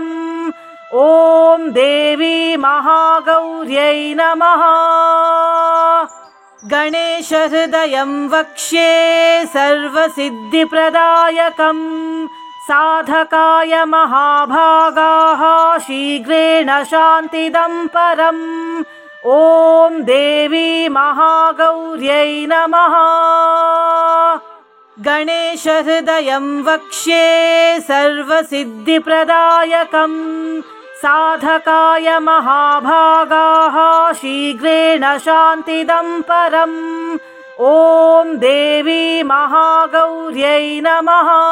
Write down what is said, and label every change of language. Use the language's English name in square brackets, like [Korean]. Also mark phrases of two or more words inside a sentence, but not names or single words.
[Sanskrit] ಓಂ ದೇವಿ ಮಹಾಗೌರ್ಯೈ ನಮಃ. ಗಣೇಶ ಹೃದಯಂ ವಕ್ಷ್ಯೆ ಸರ್ವಸಿದ್ಧಿಪ್ರದಾಯಕಂ ಸಾಧಕಾಯ ಮಹಾಭಾಗಾಃ ಶೀಘ್ರೇಣ ಶಾಂತಿದಂ ಪರಂ. ಓಂ ದೇವಿ ಮಹಾಗೌರ್ಯೈ ನಮಃ. गणेशहृदयं वक्ष्ये सर्वसिद्धिप्रदायकम् साधकाय महाभागाः शीघ्रेण शान्तिदं परम् ॐ देवी महागौर्यै नमः।